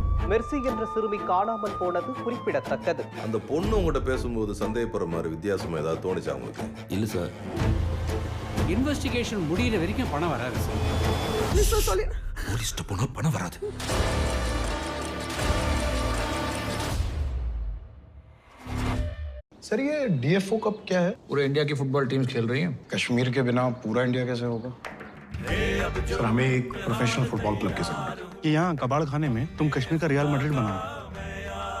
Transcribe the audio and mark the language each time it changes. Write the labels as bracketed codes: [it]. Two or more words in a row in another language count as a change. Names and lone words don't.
[ta] மெர்சி என்ற சிறுமி காணாமல் போனது குறிப்பிடத்தக்கது. அந்த பொண்ணு உங்ககிட்ட பேசும்போது சந்தேகப்படுற மாதிரி வித்தியாசமா ஏதாவது தோணுச்சா உங்களுக்கு? இல்ல சார், இன்வெஸ்டிகேஷன் முடியிற வரைக்கும் பணம் வராது சார். போலீஸ்ட்ட போனா பணம் வராது. [hi] सर ये डीएफओ कप क्या है? पूरे इंडिया की [en] football teams [hi] खेल रही हैं। कश्मीर के बिना पूरा इंडिया कैसे होगा? सर हमें एक [en] professional football club [hi] की जरूरत है कि यहाँ कबाड़ खाने में तुम कश्मीर का रियल मैड्रिड बनाओ।